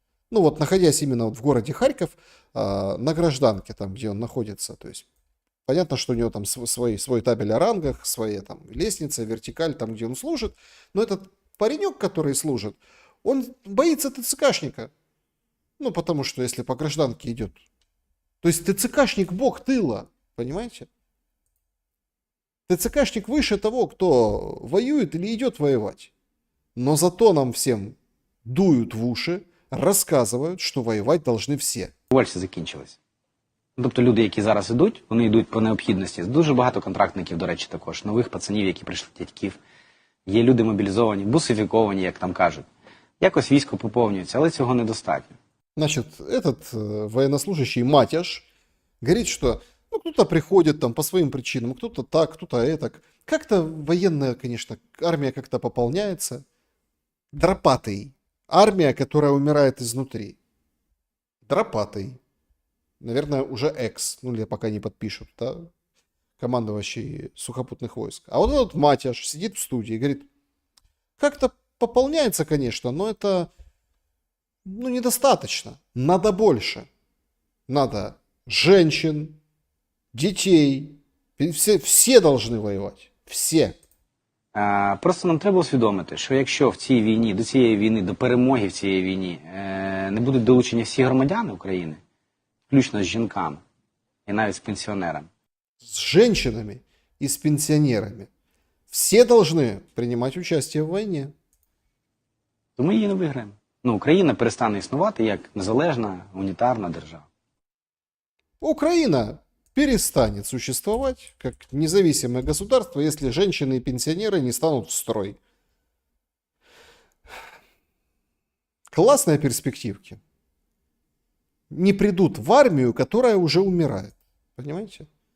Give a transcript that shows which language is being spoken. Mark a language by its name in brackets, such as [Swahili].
[Russian] Ну вот, находясь именно вот в городе Харьков, на гражданке, там, где он находится, то есть понятно, что у него там свой табель о рангах, своя там лестница, вертикаль, там, где он служит, но этот паренек, который служит, он боится ТЦКшника. Ну, потому что если по гражданке идет. То есть ТЦКшник бог тыла, понимаете? ТЦКшник выше того, кто воюет или идет воевать. Но зато нам всем дуют в уши, [Ukrainian] розказують, що воювати повинні всі. Вальсі закінчились. Тобто люди, які зараз ідуть, вони йдуть по необхідності. Дуже багато контрактників, до речі, також. Нових пацанів, які прийшли дядьків. Є люди мобілізовані, бусифіковані, як там кажуть. Якось військо поповнюється, але цього недостатньо. [Russian] Значит, этот военнослужащий Матяш говорит, что ну, кто-то приходит там по своим причинам, кто-то так, кто-то это. Как-то военная, конечно, армия как-то пополняется. Дропатый. Армия, которая умирает изнутри. Дропатый. Наверное, уже экс, ну или пока не подпишут, да, командующий сухопутных войск. А вот этот Матяш сидит в студии и говорит, как-то пополняется, конечно, но это недостаточно. Надо больше. Надо женщин, детей. Все должны воевать. Все. [Ukrainian] Просто нам треба усвідомити, що якщо в цій війні, до цієї війни, до перемоги в цій війні не будуть долучені всі громадяни України, включно з жінками і навіть з пенсіонерами. [Russian] С женщинами и с пенсионерами. Все должны принимать участие в войне. [Ukrainian] То ми її не виграємо. Україна перестане існувати як незалежна, унітарна держава. [Russian] Украина перестанет существовать как независимое государство, если женщины и пенсионеры не станут в строй. Классные перспективки. не придут в армию, которая уже умирает. Понимаете?